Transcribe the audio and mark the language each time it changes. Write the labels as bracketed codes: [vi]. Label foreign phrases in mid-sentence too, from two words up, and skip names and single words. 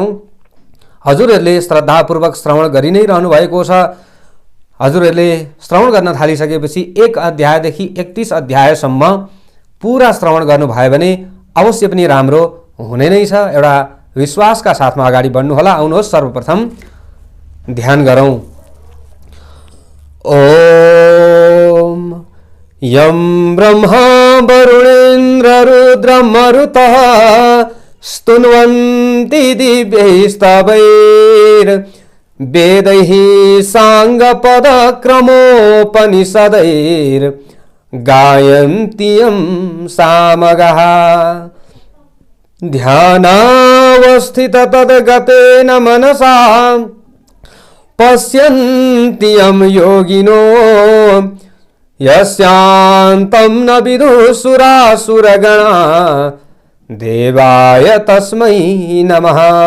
[ne] हजुरहरूले श्रद्धापूर्वक श्रवण गरि नै रहनु भएको छ। हजुरहरूले श्रवण गर्न थालिसकेपछि 1 अध्यायदेखि 31 अध्यायसम्म पूरा श्रवण गर्नुभयो भने अवश्य पनि राम्रो हुने नै छ। एउटा विश्वासका साथमा अगाडि बढ्नु होला। आउनुहोस् सर्वप्रथम ध्यान गरौं। [sa] ओम यं ब्रह्मा वरुणेन्द्र रुद्र मरुतः स्तुन्वन्ति दिव्यैस्तवैर् वेदैः साङ्गपदक्रमोपनिषदैर् गायन्ति यं सामगाः ध्यानावस्थित तद्गतेन मनसा पश्यन्ति यं योगिनो यस्यान्तं न विदुषुरासुरगणा देवाय तस्मै नमः।